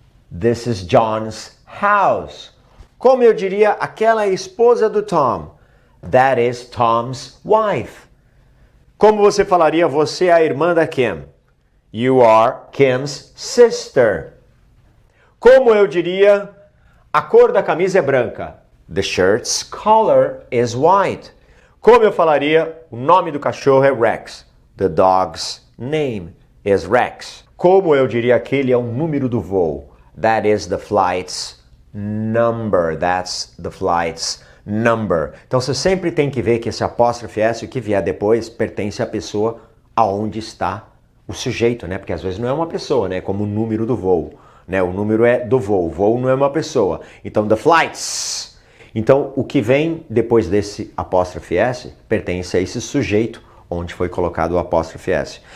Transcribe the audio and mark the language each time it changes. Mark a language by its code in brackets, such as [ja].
[en] This is John's house. [pt] Como eu diria aquela é a esposa do Tom? [en] That is Tom's wife. [pt] Como você falaria você é a irmã da Kim? [en] You are Kim's sister. [pt] Como eu diria a cor da camisa é branca? [en] The shirt's color is white. [pt] Como eu falaria o nome do cachorro é Rex? [en] The dog's name is Rex. [pt] Como eu diria aquele é o número do voo? [en] That is the flight's number. That's the flight's number. [pt] Então você sempre tem que ver que esse apóstrofe S, o que vier depois, pertence à pessoa aonde está o sujeito, né? Porque às vezes não é uma pessoa, né? Como o número do voo, né? O número é do voo, o voo não é uma pessoa. Então, the flights. Então, o que vem depois desse apóstrofe S pertence a esse sujeito onde foi colocado o apóstrofe S.